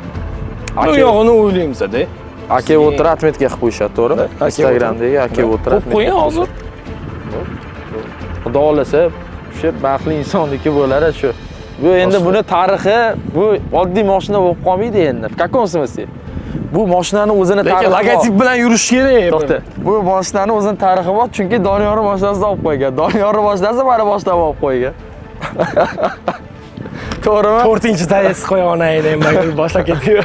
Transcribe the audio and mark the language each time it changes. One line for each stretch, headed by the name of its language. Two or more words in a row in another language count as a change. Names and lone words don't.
Uzbek: Bu yog'ini o'ylaymiz-da. Aka Water atmetga qilib qo'yishadi, to'g'ri? Instagramdagi Aka Water atmet. Qo'ying hozir. Xudo xolasa, shu baxtli insonniki bo'ladi shu. Bu endi buni tarixi, bu oddiy mashina bo'lib qolmaydi endi.
Russian: В каком смысле?
Uzbek: Bu mashinani o'zini tarixi bor. Logotip bilan yurish kerak. To'xta. Bu mashinani o'zini tarixi bor, chunki Doniyorning mashinasida olib qo'ygan. Doniyorning mashinasi mana boshlab olib qo'ygan. To'g'rimi? 4-tayesi qo'ya olmaydi, men boshlab ketdim.